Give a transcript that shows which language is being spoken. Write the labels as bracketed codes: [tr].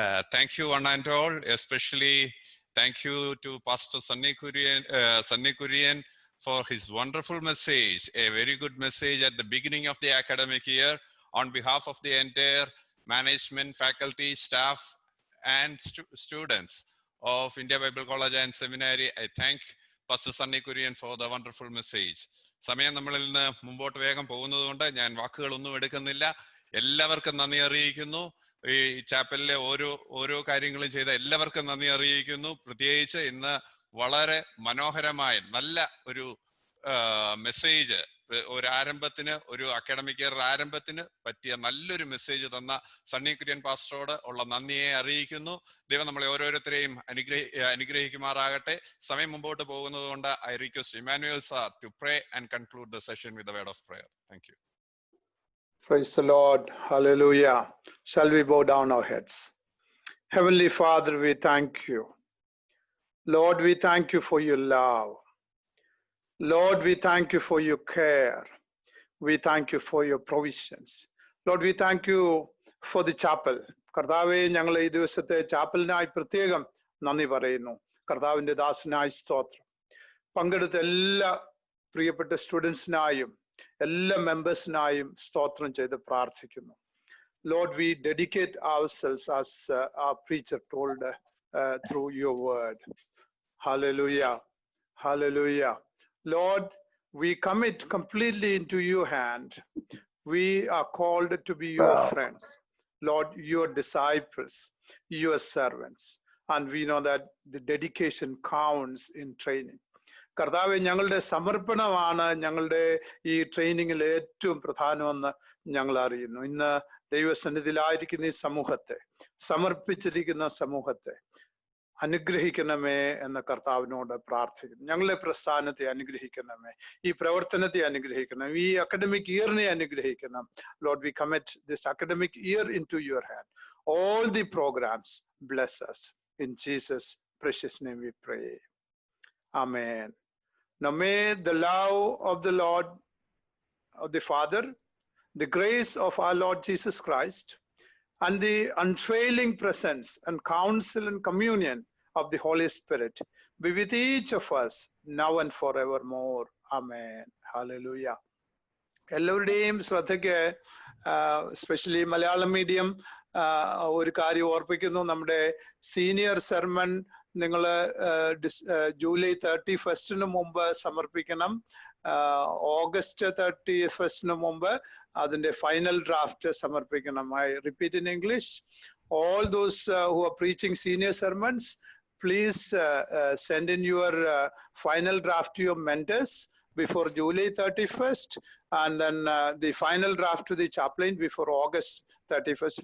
[en] Thank you one and all, especially thank you to Pastor Sunny Kurian for his wonderful message, a very good message at the beginning of the academic year. On behalf of the entire management, faculty, staff, and students of India Bible College and Seminary, I thank Pastor Sunny Kurian for the wonderful message. [ml] സമയം നമ്മളിൽ നിന്ന് മുമ്പോട്ട് വേഗം പോകുന്നതുകൊണ്ട് ഞാൻ വാക്കുകളൊന്നും എടുക്കുന്നില്ല. എല്ലാവർക്കും നന്ദി അറിയിക്കുന്നു. ഈ ചാപ്പലിലെ ഓരോ കാര്യങ്ങളും ചെയ്ത എല്ലാവർക്കും നന്ദി അറിയിക്കുന്നു. പ്രത്യേകിച്ച് ഇന്ന് വളരെ മനോഹരമായ നല്ല ഒരു മെസ്സേജ്, ഒരു ആരംഭത്തിന്, ഒരു അക്കാഡമിക് ഇയർ ആരംഭത്തിന് പറ്റിയ നല്ലൊരു മെസ്സേജ് തന്ന സണ്ണി കുര്യൻ പാസ്റ്ററോട് ഉള്ള നന്ദിയെ അറിയിക്കുന്നു. ദൈവം നമ്മളെ ഓരോരുത്തരെയും അനുഗ്രഹിക്കുമാറാകട്ടെ. സമയം മുമ്പോട്ട് പോകുന്നത് കൊണ്ട് [en] I request Emmanuel sir to pray and conclude the session with the word of prayer. Thank you. Praise the Lord. Hallelujah. Shall we bow down our heads? Heavenly Father, we thank you. Lord, we thank you for your love. Lord, we thank you for your care. We thank you for your provisions. Lord, we thank you for the chapel. [ml] കർത്താവെ, ഞങ്ങൾ ഈ ദിവസത്തെ ചാപ്പലിനായി പ്രത്യേകം നന്ദി പറയുന്നു. കർത്താവിന്റെ ദാസനായി സ്തോത്രം. പങ്കെടുത്ത എല്ലാ പ്രിയപ്പെട്ട സ്റ്റുഡൻസിനായും എല്ലാ മെമ്പേഴ്സിനായും സ്തോത്രം ചെയ്ത് പ്രാർത്ഥിക്കുന്നു. [en] Lord, we dedicate ourselves as our preacher told through your word. Hallelujah. Hallelujah. Lord, we commit completely into your hand. We are called to be your friends. Lord, your disciples, your servants. And we know that the dedication counts in training. [ml] കർത്താവെ, ഞങ്ങളുടെ സമർപ്പണമാണ് ഞങ്ങളുടെ ഈ ട്രെയിനിങ്ങിൽ ഏറ്റവും പ്രധാനമെന്ന് ഞങ്ങൾ അറിയുന്നു. ഇന്ന് ദൈവസന്നിധിയിലായിരിക്കുന്ന ഈ സമൂഹത്തെ, സമർപ്പിച്ചിരിക്കുന്ന സമൂഹത്തെ അനുഗ്രഹിക്കണമേ എന്ന് കർത്താവിനോട് പ്രാർത്ഥിക്കുന്നു. ഞങ്ങളെ പ്രസ്ഥാനത്തെ അനുഗ്രഹിക്കണമേ, ഈ പ്രവർത്തനത്തെ അനുഗ്രഹിക്കണം, ഈ അക്കാഡമിക് ഇയറിനെ അനുഗ്രഹിക്കണം. [en] Lord, we commit this academic year into your hand. All the programs, bless us. In Jesus' precious name we pray. Amen. Now may the love of the Lord, of the Father, the grace of our Lord Jesus Christ, and the unfailing presence and counsel and communion of the Holy Spirit be with each of us now and forevermore. Amen. Hallelujah. [ml] എല്ലാവരുടെയും ശ്രദ്ധയ്ക്ക് specially Malayalam medium ഒരു കാര്യം ഓർപ്പിക്കുന്നു. നമ്മുടെ senior sermon നിങ്ങൾ July 31 മുമ്പ് സമർപ്പിക്കണം. August 31 മുമ്പ് അതിന്റെ ഫൈനൽ ഡ്രാഫ്റ്റ് സമർപ്പിക്കണം. [en] I repeat in English, all those who are preaching senior sermons, please send in your final draft to your mentors before July 31st, and then the final draft to the chaplain before August 31st.